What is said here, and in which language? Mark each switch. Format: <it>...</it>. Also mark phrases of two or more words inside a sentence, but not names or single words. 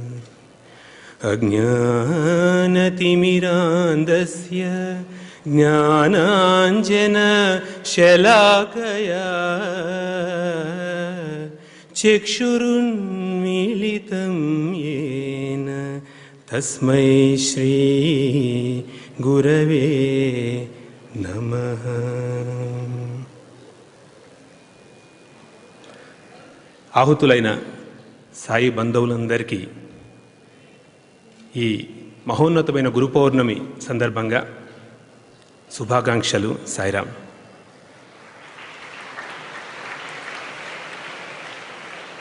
<sa>अज्ञानतिमिरान्धस्य ज्ञानाञ्जन शलाकया चक्षुरुन्मीलितं येन तस्मै श्री गुरवे नमः.</sa> <te>ఆహుతులైన సాయి బంధువులందరికీ ఈ మహోన్నతమైన గురు పౌర్ణమి సందర్భంగా శుభాకాంక్షలు. సాయిరాం.</te>